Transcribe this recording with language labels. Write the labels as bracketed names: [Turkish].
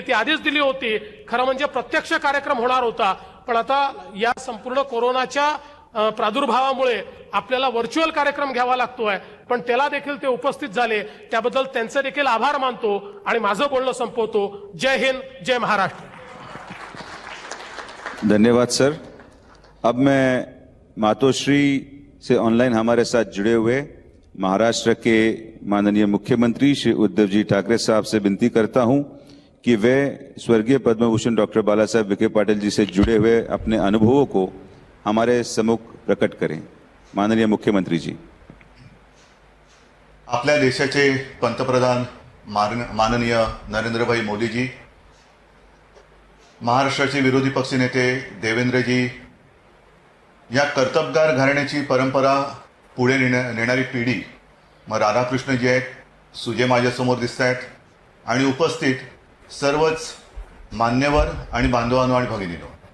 [Marathi] ती आधीच दिली होती, खरं म्हणजे प्रत्यक्ष कार्यक्रम होणार होता, पण आता या संपूर्ण कोरोनाच्या प्रादुर्भावामुळे आपल्याला व्हर्च्युअल कार्यक्रम घ्यावा लागतोय, पण त्याला देखील ते उपस्थित झाले, त्याबद्दल त्यांचे देखील आभार मानतो आणि माझं बोलणं संपवतो. जय हिंद, जय महाराष्ट्र. [Hindi] धन्यवाद सर. अब मैं मातोश्री से ऑनलाइन हमारे साथ जुड़े हुए महाराष्ट्र के माननीय मुख्यमंत्री श्री उद्धव जी ठाकरे साहब से विनती करता हूं कि वे स्वर्गीय पद्म भूषण डॉक्टर बाला साहेब विखे पाटिल जी से जुड़े हुए अपने अनुभवों को हमारे सम्मुख प्रकट करें. माननीय मुख्यमंत्री जी. [Marathi] आपल्या देशाचे पंतप्रधान माननीय नरेंद्रभाई मोदीजी, महाराष्ट्राचे विरोधी पक्षनेते देवेंद्रजी, या कर्तबगार घराण्याची परंपरा पुढे नेणारी पिढी, मग राधाकृष्णजी आहेत, सुजय माझ्यासमोर दिसत आहेत आणि उपस्थित सर्वच मान्यवर आणि बांधवांनो आणि भगिनींनो.